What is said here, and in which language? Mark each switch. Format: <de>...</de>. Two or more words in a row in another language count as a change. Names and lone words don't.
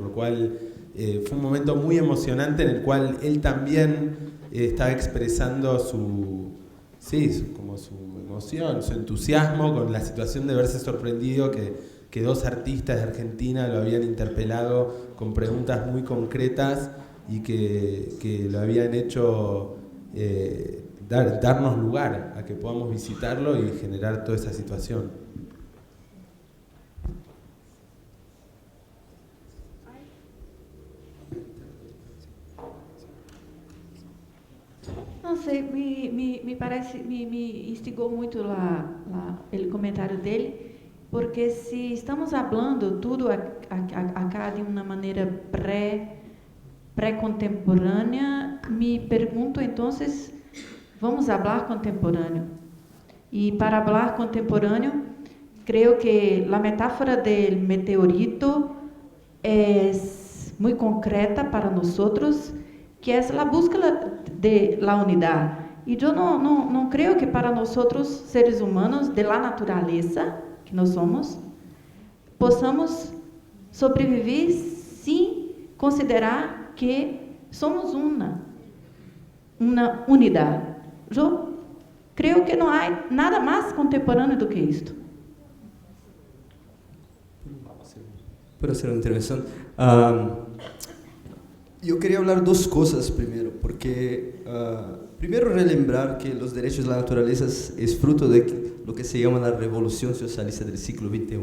<es>lo cual fue un momento muy emocionante en el cual él también estaba expresando su emoción, su entusiasmo con la situación de verse sorprendido que dos artistas de Argentina lo habían interpelado con preguntas muy concretas y que lo habían hecho darnos lugar a que podamos visitarlo y generar toda esa situación.</es> <pt>Não sei, me parece, me instigou muito o comentário dele, porque se estamos falando tudo acá de uma maneira pré-contemporânea, me pergunto, então, vamos falar contemporâneo. E para falar contemporâneo, creio que a metáfora do meteorito é muito concreta para nós, que é a</pt> <es>búsqueda de la</es> <pt>unidade. E eu não creio que para nós, seres humanos,</pt> <es>de la</es> <pt>natureza, que nós somos, possamos sobreviver sem considerar que somos uma unidade. Eu creio que não há nada mais contemporâneo do que isto.</pt> <es>¿Puedo hacer una intervención? Yo quería hablar dos cosas primero, porque primero relembrar que los derechos de la naturaleza es fruto de lo que se llama la revolución socialista del siglo XXI.</es>